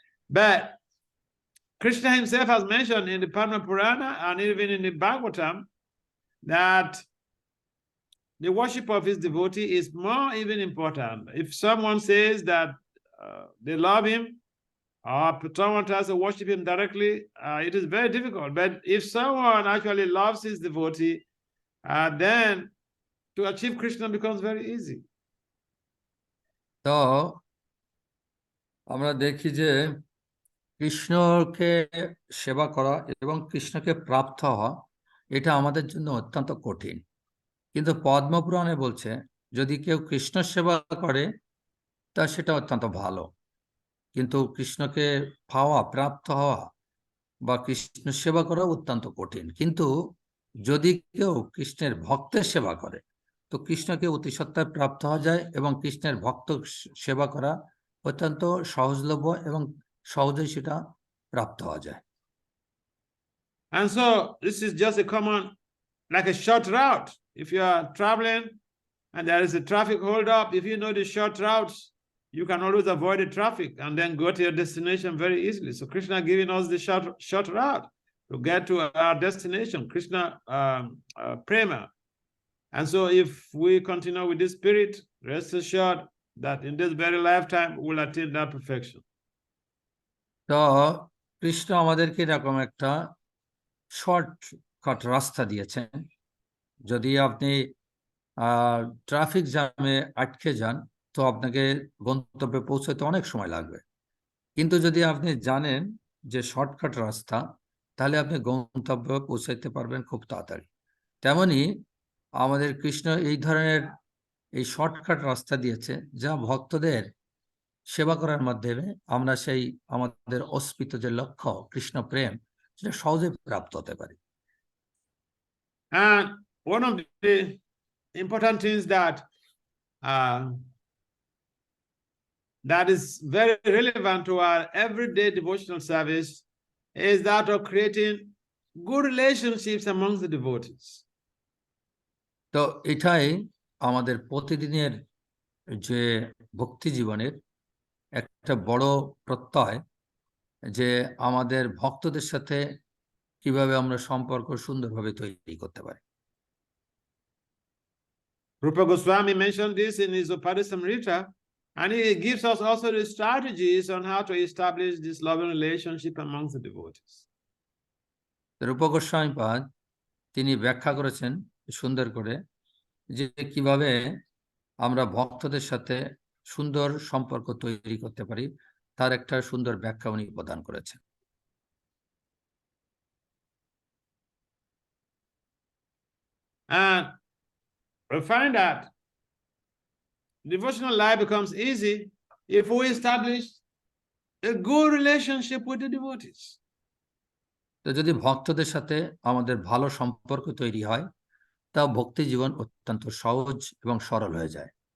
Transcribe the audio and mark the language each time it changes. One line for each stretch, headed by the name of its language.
English: But Krishna himself has mentioned in the Padma Purana and even in the Bhagavatam that the worship of his devotee is more even important. If someone says that they love him, or someone tries to worship him directly, it is very difficult. But if someone actually loves his devotee, then to achieve Krishna becomes very easy.
Bangla: তো আমরা দেখি যে কৃষ্ণকে সেবা করা এবং কৃষ্ণকে প্রাপ্ত হওয়া এটা আমাদের জন্য অত্যন্ত কঠিন, কিন্তু পদ্মপুরাণে বলছে যদি কেউ কৃষ্ণ সেবা করে তা সেটা অত্যন্ত ভালো, কিন্তু কৃষ্ণকে পাওয়া প্রাপ্ত হওয়া বা কৃষ্ণ সেবা করা অত্যন্ত কঠিন। কিন্তু যদি কেউ কৃষ্ণের ভক্তের সেবা করে তো কৃষ্ণকে অতি সত্ত্বয় প্রাপ্ত হওয়া যায় এবং কৃষ্ণের ভক্ত সেবা করা অত্যন্ত সহজলভ্য এবং সহজেই সেটা প্রাপ্ত হওয়া যায়।
English: And so this is just a common, like a short route. If you are traveling and there is a traffic hold up, if you know the short routes, you can always avoid the traffic and then go to your destination very easily. So Krishna giving us the short route to get to our destination, Krishna prema. And so if we continue with this spirit, rest assured that in this very lifetime we'll attain that perfection.
Bangla: তো কৃষ্ণ আমাদেরকে এরকম একটা shortcut রাস্তা দিয়েছেন। যদি আপনি traffic জ্যামে আটকে যান তো আপনাকে গন্তব্যে পৌঁছতে অনেক সময় লাগবে, কিন্তু যদি আপনি জানেন যে শর্টকাট রাস্তা তাহলে আপনি গন্তব্যে পৌঁছাইতে পারবেন খুব তাড়াতাড়ি। তেমনি আমাদের কৃষ্ণ এই ধরনের এই শর্টকাট রাস্তা দিয়েছে যা ভক্তদের সেবা করার মাধ্যমে আমরা সেই আমাদের অস্মিত যে লক্ষ্য কৃষ্ণ প্রেম সেটা সহজে প্রাপ্ত হতে পারি।
English: And one of the important things that is very relevant to our everyday devotional service is that of creating good relationships amongst the devotees.
Bangla: তো এটাই আমাদের প্রতিদিনের যে ভক্তি জীবনের একটা বড় প্রত্যয় যে আমাদের ভক্তদের সাথে কিভাবে আমরা সম্পর্ক সুন্দরভাবে তৈরি করতে পারি।
English: Rupa Goswami mentioned this in his Upadishamrita, and he gives us also the strategies on how to establish this loving relationship amongst the devotees.
Bangla: রূপ গোস্বামী পাদ তিনি ব্যাখ্যা করেছেন সুন্দর করে যে কিভাবে আমরা ভক্তদের সাথে সুন্দর সম্পর্ক তৈরি করতে পারি, তার একটা সুন্দর ব্যাখ্যা উনি প্রদান করেছেন।
English: And we find that devotional life becomes easy if we establish a good relationship with the devotees.
Bangla: তো যদি ভক্তদের সাথে আমাদের ভালো সম্পর্ক তৈরি হয় তা ভক্তি জীবন অত্যন্ত সহজ এবং সরল হয়ে যায়।